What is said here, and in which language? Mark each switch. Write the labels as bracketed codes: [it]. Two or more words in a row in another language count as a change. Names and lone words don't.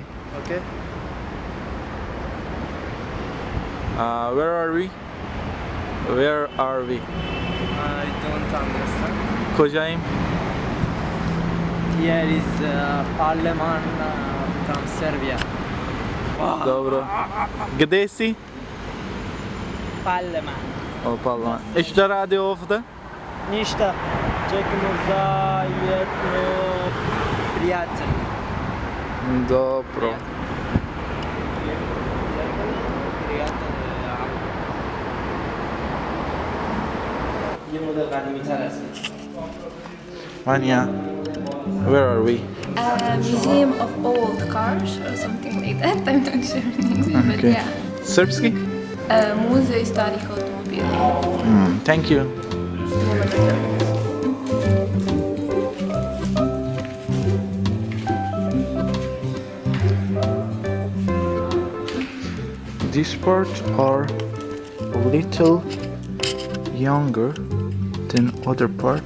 [en] Okay. Where are we? Where are we? I don't understand. [fa] کجاییم؟ [en] Here is parliament from Serbia. [sr] Dobro. Gde si? [en] Parliament. [sr] O parlament. I šta radi ovde? Ništa. Čekamo za jedno prijatelj. Dobro. [fa] یه مدل قدیمی تر است. [en] Vanya, where are we? Museum of old cars or something like that. I'm not sure in English, but Okay. yeah. [sr] Srpski? Muzej starih automobila. [en] Thank you. These parts are a little younger than other part.